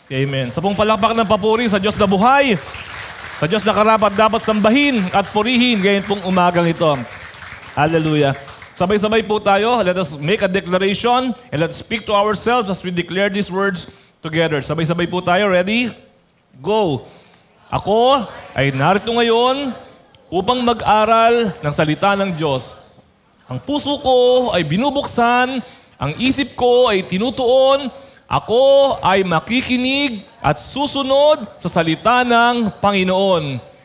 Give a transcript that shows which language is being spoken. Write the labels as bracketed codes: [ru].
[tl] Amen. Sa pong palakpak ng papuri sa Diyos na buhay, sa Diyos na karapat dapat sambahin at purihin ngayon pong umagang ito. Hallelujah. Sabay-sabay po tayo. [en] Let us make a declaration and let's speak to ourselves as we declare these words together. [tl] Sabay-sabay po tayo. Ready? Go. Ako ay narito ngayon upang mag-aral ng salita ng Diyos. Ang puso ko ay binubuksan, ang isip ko ay tinutuon, ako ay makikinig at susunod sa salita ng Panginoon.